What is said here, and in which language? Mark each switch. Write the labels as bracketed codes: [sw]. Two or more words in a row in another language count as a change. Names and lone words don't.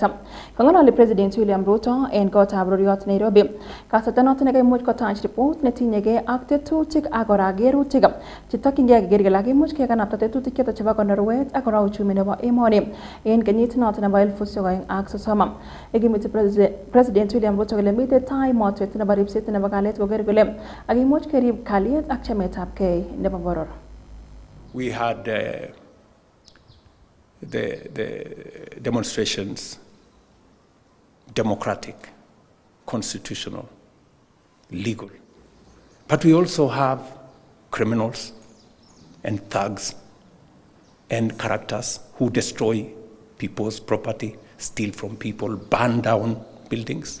[kln] Kang'ololi President William Ruto en kotab roriot Nairobi kasarta noton nekaimuch kotach report netinyegei ak tetutik ak kora kerutik tokyingei keker kele kakimuch kekanapta tetutik choton chebo konorwet ak kora uchumi nebo emoni en kenyit noton nebo 2030. Ikimiti President William Ruto kole mitei tai motwet nebo ripset nebo kalyet koker kole kakimuch kerib kalyet ak chametabgei nebo boror. [en] We had the demonstrations, democratic, constitutional, legal. But we also have criminals and thugs and characters who destroy people's property, steal from people, burn down buildings.